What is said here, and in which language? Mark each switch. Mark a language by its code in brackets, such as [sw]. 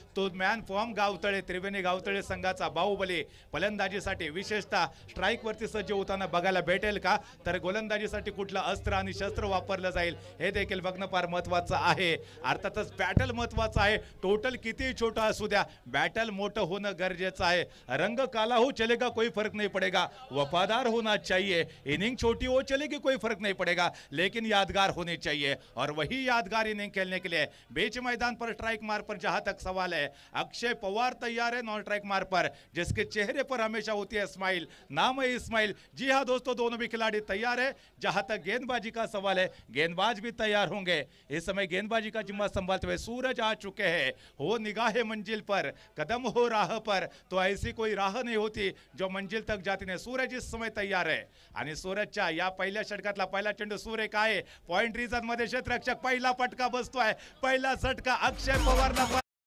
[mr] तो man form गावतळे, त्रिवेणी गावतळे संघाचा बाहुबली फलंदाजीसाठी विशेषतः स्ट्राईकवरती सज्ज होताना बघायला भेटेल का, तर गोलंदाजीसाठी कुठलं अस्त्र आणि शस्त्र वापरलं जाईल हे देखील बघणं फार महत्त्वाचं आहे. अर्थातच बॅटल महत्त्वाचं आहे. टोटल किती छोटा असू द्या, बैटल मोटो होना गरजेचं आहे. [hi] रंग काला हो चलेगा कोई फर्क नहीं पड़ेगा, वफादार होना चाहिए. इनिंग छोटी हो चलेगी कोई फर्क नहीं पड़ेगा, लेकिन यादगार होनी चाहिए. और वही यादगार इनिंग खेलने के लिए बीच मैदान पर स्ट्राइक मार पर जहां तक सवाल है, अक्षय पवार तैयार है नॉन स्ट्राइक मार पर, जिसके चेहरे पर हमेशा होती है स्माइल. नाम है इस्माइल. जी हाँ दोस्तों, दोनों भी खिलाड़ी तैयार है. जहां तक गेंदबाजी का सवाल है, गेंदबाज भी तैयार होंगे. इस समय गेंदबाजी का जिम्मा संभालते हुए सूरज आ चुके हैं. हो निगाहे मंजिल पर, कदम हो राह पर, तो ऐसी कोई राह नहीं होती जो मंजिल तक जाती नहीं. [mr] सूरज [hi] इस समय [mr] तैयार आहे आणि सूरजच्या या पहिल्या षटकातला पहिला चेंडू सूर्य काय पॉइंट रिझन मध्ये क्षेत्ररक्षक पहिला फटका बसतोय. पहिला झटका अक्षय पवारला.